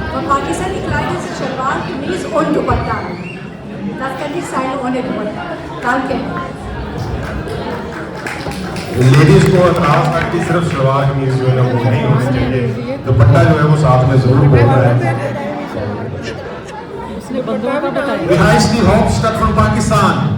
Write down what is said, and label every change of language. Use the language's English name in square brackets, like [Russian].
[German] Pakistani Kleidung ist Shalwar, Kameez und Dupatta. Das kann nicht sein ohne Dupatta. Danke. [Hindi] Ladies को एतराज था कि सिर्फ सलवार कमीज जो है ना वो नहीं होनी चाहिए, दुपट्टा जो है वो साथ में जरूर बोलना है। [German] Wie heißt die Hauptstadt von Pakistan?